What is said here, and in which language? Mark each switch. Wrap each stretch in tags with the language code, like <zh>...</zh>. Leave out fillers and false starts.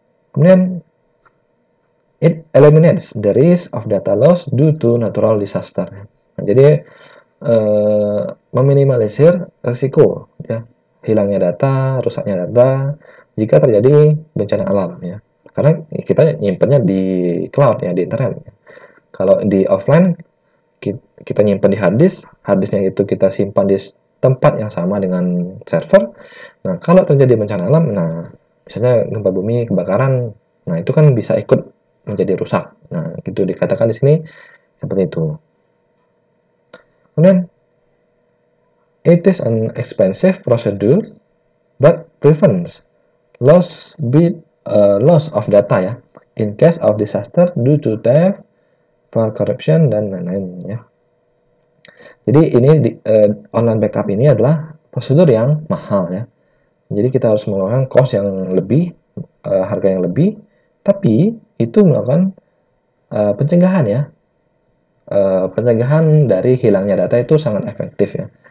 <id>Kemudian</id> <en>it eliminates the risk of data loss due to natural disaster.</en> <id>Nah, jadi meminimalisir risiko ya hilangnya data, rusaknya data jika terjadi bencana alam ya. Karena kita nyimpannya di cloud ya, di internet. Kalau di offline kita nyimpan di harddisknya itu kita simpan di tempat yang sama dengan server. Nah, kalau terjadi bencana alam, nah misalnya gempa bumi, kebakaran, nah itu kan bisa ikut menjadi rusak. Nah, itu dikatakan di sini seperti itu. Kemudian</id> <en>it is an expensive procedure but prevents loss of data ya in case of disaster due to theft, file corruption</en> <id>dan lain-lain</id> <en>ya.</en> <id>Jadi ini online backup ini adalah prosedur yang mahal ya. Jadi kita harus mengeluarkan cost yang lebih, harga yang lebih, tapi itu melakukan pencegahan ya. pencegahan dari hilangnya data itu sangat efektif ya.</id>